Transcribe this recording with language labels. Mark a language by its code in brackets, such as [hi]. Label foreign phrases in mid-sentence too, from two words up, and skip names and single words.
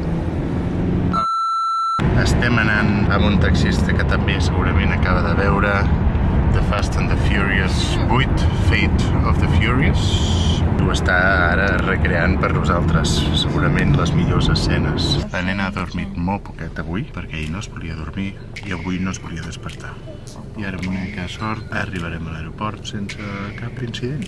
[ca] Estem anant amb un taxista que també segurament acaba de veure The Fast and the Furious 8, Fate of the Furious. Ho està ara recreant per nosaltres, segurament les millors escenes. La nena ha dormit molt poquet avui, perquè ahir no es volia dormir i avui no es volia despertar. I ara, amb una mica de sort, arribarem a l'aeroport sense cap incident.